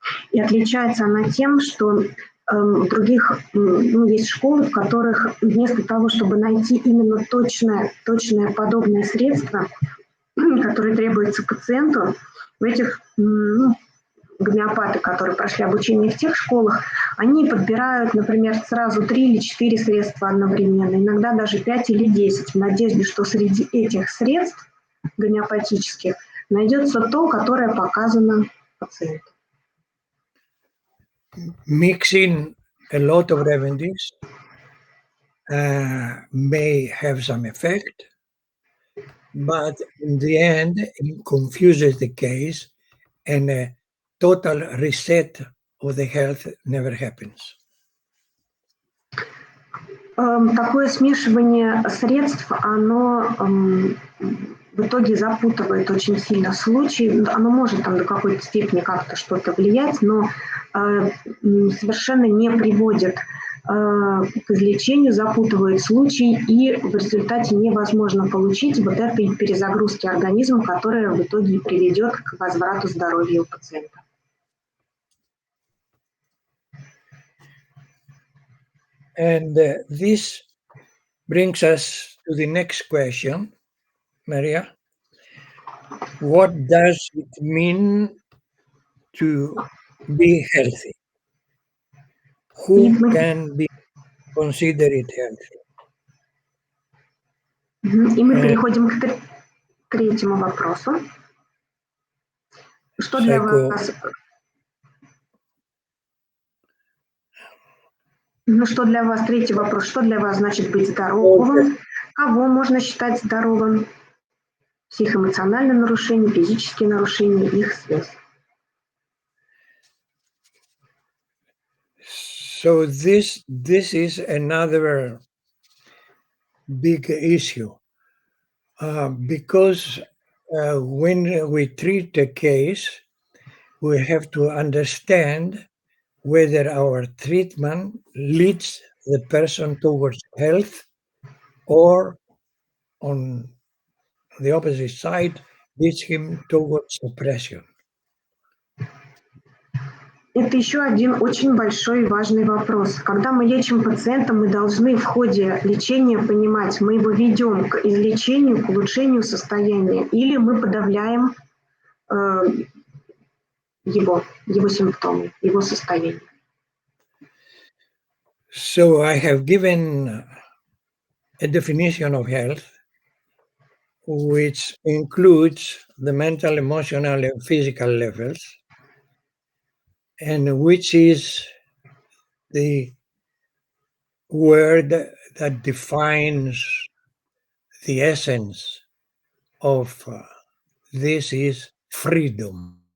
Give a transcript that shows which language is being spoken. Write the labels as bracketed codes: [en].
[ru] И отличается она тем, что в других есть школы, в которых вместо того, чтобы найти именно точное подобное средство, которое требуется пациенту, в этих гомеопаты, которые прошли обучение в тех школах, они подбирают, например, сразу 3 или 4 средства одновременно, иногда даже 5 или 10, в надежде, что среди этих средств гомеопатических найдется то, которое показано пациенту. [en] Mixing a lot of remedies may have some effect, but in the end, it confuses the case, and a total reset of the health never happens. [ru] Такое смешивание средств, оно в итоге запутывает очень сильно случай. Оно может там до какой-то степени как-то что-то влиять, но совершенно не приводит к излечению, запутывает случай, и в результате невозможно получить вот этой перезагрузки организма, которая в итоге приведет к возврату здоровья у пациента. [en] And this brings us to the next question, Maria. What does it mean to be healthy? Who can be considered healthy? [ru] И мы переходим к третьему вопросу. Что для вас... что для вас, третий вопрос, что для вас значит быть здоровым? Кого можно считать здоровым? Психоэмоциональные нарушения, физические нарушения, их связь. [en] So this is another big issue, because when we treat a case, we have to understand whether our treatment leads the person towards health or, on the opposite side, leads him towards suppression. [ru] Это еще один очень большой и важный вопрос. Когда мы лечим пациента, мы должны в ходе лечения понимать, мы его ведем к излечению, к улучшению состояния, или мы подавляем его симптомы, его состояние. [en] So I have given a definition of health, which includes the mental, emotional, and physical levels, and which is the word that defines the essence of this is freedom.